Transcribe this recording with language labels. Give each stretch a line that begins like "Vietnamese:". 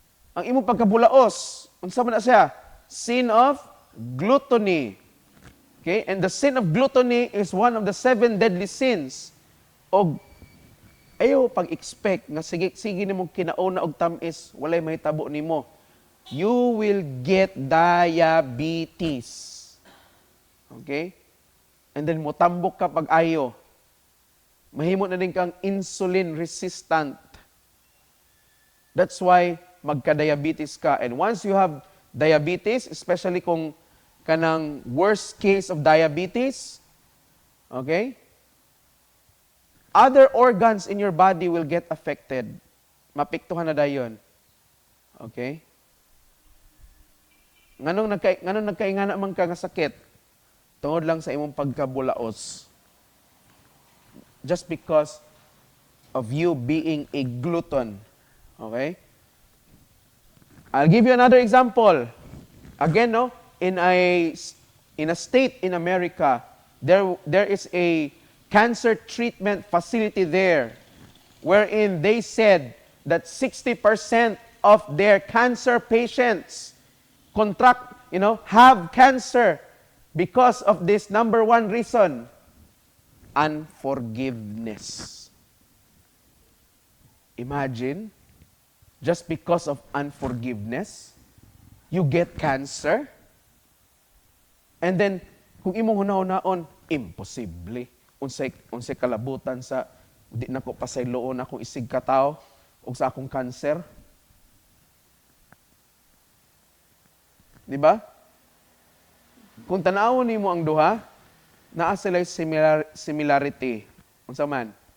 Cebuano: Ang imong pagkabulaos, unsa man na siya?
English: Sin of gluttony. Okay? And the sin of gluttony is one of the 7 deadly sins. O
Cebuano: Ayaw pag-expect nga sige nimo kinauna og tamis, walay mahitabo nimo.
English: You will get diabetes. Okay? And then
Cebuano: motambok ka pag ayo. Mahimo na din kang insulin resistant.
English: That's why
Cebuano: magka-diabetes ka.
English: And once you have diabetes, especially
Cebuano: kung kanang
English: worst case of diabetes, okay? Other organs in your body will get affected.
Cebuano: Mapiktuhan na dayon. Okay? Nganong nagkaingana man ka nga sakit? Tungod lang sa imong pagkabulaos.
English: Just because of you being a glutton. Okay? I'll give you another example. Again, no, in a state in America, there is a cancer treatment facility there wherein they said that 60% of their cancer patients have cancer because of this number one reason, unforgiveness. Imagine, just because of unforgiveness, you get cancer. And then,
Cebuano: kung imong hunaon, imposible. Unsay kalabutan sa di nako pasayloon akong isig ka tao ug sa akong cancer. Di ba? Kung tan-awon nimo ang duha, naa sila similarity. Unsa man?